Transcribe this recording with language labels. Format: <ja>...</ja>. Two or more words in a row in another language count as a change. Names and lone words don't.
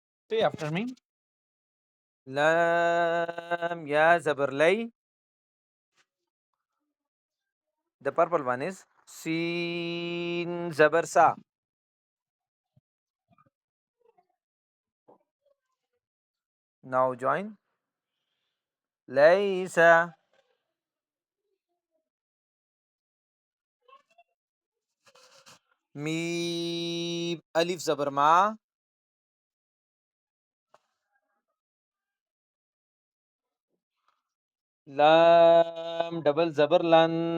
<en>Say after me.</en> <ur>لام یا زبر لے.</ur> <en>The purple one is</en> <ur>سین زبر سا.</ur> <en>Now join.</en> <ur>لیسا۔ میم الف زبر ما. لام double زبر لن.</ur>